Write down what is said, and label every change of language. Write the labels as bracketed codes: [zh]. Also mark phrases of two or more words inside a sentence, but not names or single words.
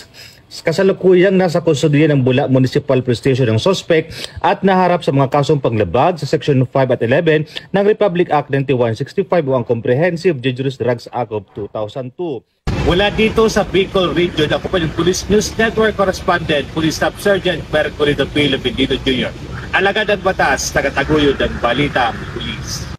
[tl] Kasalukuyang nasa kustodiya ng Bula Municipal Police Station ng suspect at naharap sa mga kasong panglabag sa Section 5 at 11 ng Republic Act 9165 o ang Comprehensive Dangerous Drugs Act of 2002. Mula dito sa Bicol Region, ako pa yung Police News Network Correspondent, Police Staff Sergeant Mercolito P. Lovendino Jr. Alagad at batas, tagataguyod ang balita ang Police.